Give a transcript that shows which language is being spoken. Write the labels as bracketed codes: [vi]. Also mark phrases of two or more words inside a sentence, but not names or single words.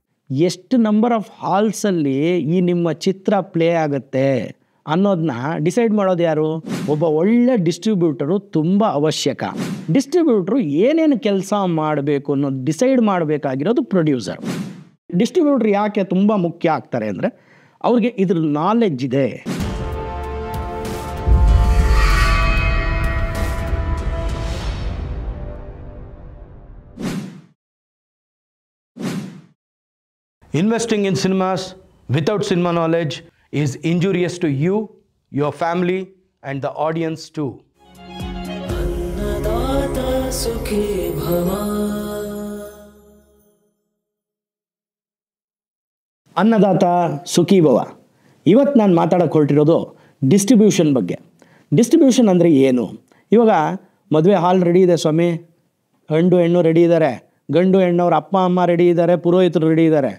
[kn] ಎಷ್ಟು [en] number of [kn] ಹಾಲ್ಸಲ್ಲಿ ಈ ನಿಮ್ಮ ಚಿತ್ರ ಪ್ಲೇ ಆಗುತ್ತೆ ಅನ್ನೋದನ್ನ ಡಿಸೈಡ್ ಮಾಡೋದು ಯಾರು? ಒಬ್ಬ ಒಳ್ಳೆ ಡಿಸ್ಟ್ರಿಬ್ಯೂಟರು ತುಂಬ ಅವಶ್ಯಕ. ಡಿಸ್ಟ್ರಿಬ್ಯೂಟ್ರು ಏನೇನು ಕೆಲಸ ಮಾಡಬೇಕು ಅನ್ನೋದು ಡಿಸೈಡ್ ಮಾಡಬೇಕಾಗಿರೋದು ಪ್ರೊಡ್ಯೂಸರ್. ಡಿಸ್ಟ್ರಿಬ್ಯೂಟ್ರ್ ಯಾಕೆ ತುಂಬ ಮುಖ್ಯ ಆಗ್ತಾರೆ ಅಂದರೆ ಅವ್ರಿಗೆ ಇದ್ರ ನಾಲೆಡ್ಜ್ ಇದೆ. [en] Investing in cinemas without cinema knowledge is injurious to you, your family, and the audience too. [sa] अन्नदाता सुखी भव. ಅನ್ನದಾತ ಸುಖೀ ಭವ. [kn] ಇವತ್ತು ನಾನು ಮಾತಾಡೋಕೆ ಹೊರಟಿರೋದು ಡಿಸ್ಟ್ರಿಬ್ಯೂಷನ್ ಬಗ್ಗೆ. ಡಿಸ್ಟ್ರಿಬ್ಯೂಷನ್ ಅಂದರೆ ಏನು? ಇವಾಗ ಮದುವೆ ಹಾಲ್ ರೆಡಿ ಇದೆ ಸ್ವಾಮಿ, ಗಂಡು ಹೆಣ್ಣು ರೆಡಿ ಇದ್ದಾರೆ, ಗಂಡು ಹೆಣ್ಣವ್ರ ಅಪ್ಪ ಅಮ್ಮ ರೆಡಿ ಇದ್ದಾರೆ, ಪುರೋಹಿತರು ರೆಡಿ ಇದ್ದಾರೆ.